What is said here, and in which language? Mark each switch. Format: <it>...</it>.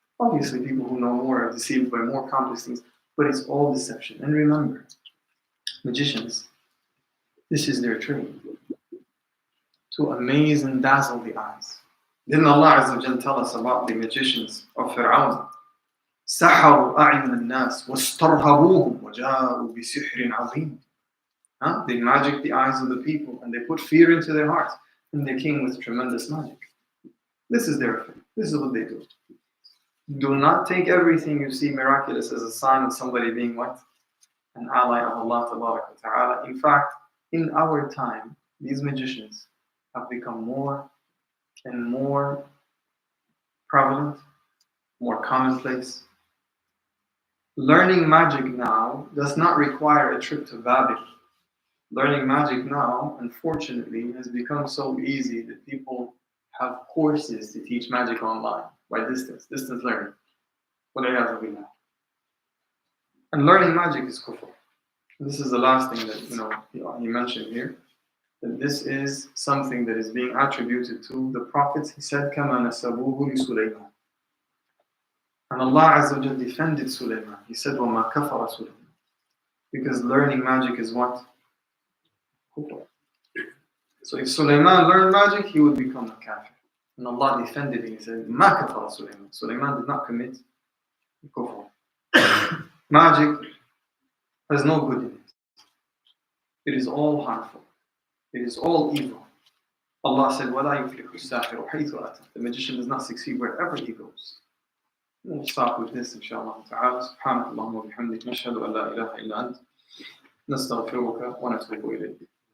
<en>Obviously, people who know more are deceived by more complex things, but it's all deception. And remember, magicians, this is their trade. To amaze and dazzle the eyes. Didn't Allah Azza wa Jal tell us about the magicians of Fir'aun?</en> <ar>سحروا أعين الناس واسترهبوهم وجاءوا بسحر عظيم.</ar> <en>They magic the eyes of the people and they put fear into their hearts, and they came with tremendous magic. This is their affair. This is what they do. Do not take everything you see miraculous as a sign of somebody being what? An ally of Allah Ta'ala. In fact, in our time, these magicians have become more and more prevalent, more commonplace. Learning magic now does not require a trip to Babel. Learning magic now, unfortunately, has become so easy that people have courses to teach magic online by distance learning. And learning magic is kufr. This is the last thing that he mentioned here. that this is something that is being attributed to the prophets. He said,</en> <ar>كَمَا نَسَبُوهُ لِسُلَيْمَانَ.</ar> <en>And Allah Azza wa Jal defended Sulaiman. He said,</en> <ar>وَمَا كَفَرَ</ar> <en>Sulaiman. Because learning magic is what? Kufr. So if Sulaiman learned magic, he would become a kafir. And Allah defended him. He said,</en> <ar>مَا كَفَرَ</ar> <en>Sulaiman. Sulaiman did not commit kufr. Magic has no good in it. It is all harmful. It is all evil. Allah said,</en> <ar>وَلَا يُفْلِحُ السَّاحِرُ حَيْثُ أَتَى.</ar> <en>The magician does not succeed wherever he goes. We'll stop with this, inshallah ta'ala.</en> <ar>سبحانك اللهم وبحمدك نشهد أن لا إله إلا أنت نستغفرك ونتوب إليك.</ar>